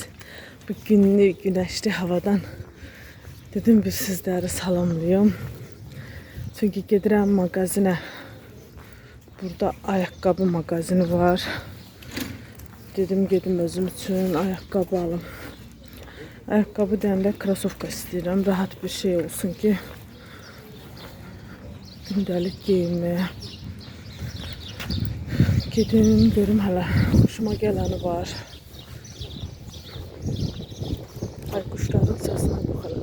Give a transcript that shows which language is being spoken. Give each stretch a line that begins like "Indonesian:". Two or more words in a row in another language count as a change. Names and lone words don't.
Turkish: Bu günlü güneşli havadan dedim bir sizleri salamlayayım.
Azerbaijani: Çünkü gedirəm magazinə. Burada ayakkabı magazini var. Dedim gedim özüm için ayakkabı alım. Ayakkabı deyəndə krasovka istəyirəm. Rahat bir şey olsun ki gündəlik geyinməyə. Gedim görüm hala.
Turkish: Hoşuma geleni var. Ay kuşların sesine bakalım.